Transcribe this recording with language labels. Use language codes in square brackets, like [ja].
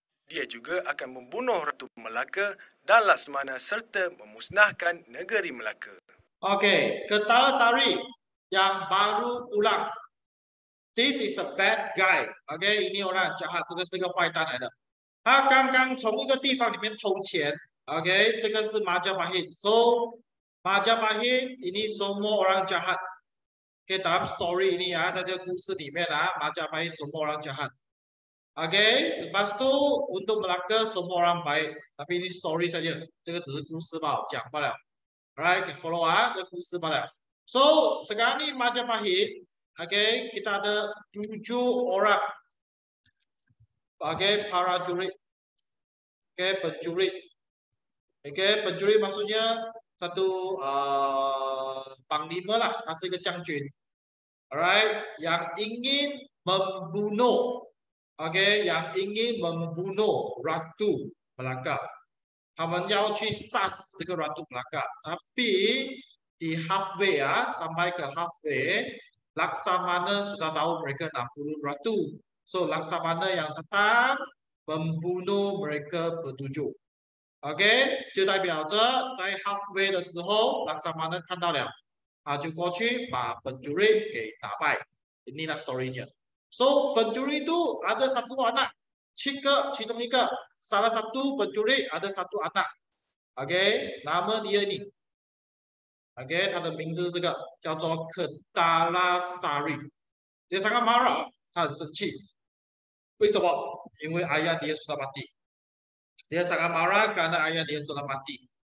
[ms] Dia juga akan membunuh Ratu Melaka dan Laksmana serta memusnahkan negeri Melaka. Kertalasari yang baru pulang. [en] This is a bad guy. [zh] OK， [ms] ini orang jahat， [zh] 这个是个坏蛋来的。他刚刚从一个地方里面偷钱。 [ms] OK， [zh] 这个是Majapahit。 [ms] So Majapahit ini semua orang jahat. OK， dalam story ini ya， [zh] 在这个故事里面啊， [ms] Majapahit semua orang jahat. OK， lepas tu untuk Melaka semua orang baik. Tapi ini story saja， [zh] 这个只是故事吧，讲罢了。Alright， follow 啊，这个故事罢了。 [ms] So sekarang ni Majapahit. OK， kita ada 7 orang. OK， prajurit. OK， pencurit. OK， pencurit maksudnya satu panglima lah, asal ke将军. Alright， yang ingin membunuh. OK， yang ingin membunuh Ratu Melaka. [zh] 他们要去杀死这个 Ratu Melaka. [ms] Tapi di halfway ya, sampai ke halfway, Laksamana sudah tahu mereka nak bunuh Ratu. So Laksamana yang tetap membunuh mereka bertujuh. [zh] OK， 就代表着在 halfway 的时候，Laksamana 看到了，他就过去把pencurit给打败。 [ms] Inilah story-nya. So pencuri itu ada satu anak, [zh] 其中一个 [ms] salah satu pencuri ada satu anak. OK， nama dia ini. [zh] OK， 他的名字是这个叫做 Kertalasari。 [ms] dia sangat marah， [zh] 他很生气。为什么？因为 [ms] ayah dia sudah mati. Dia sangat marah karena ayah dia sudah mati.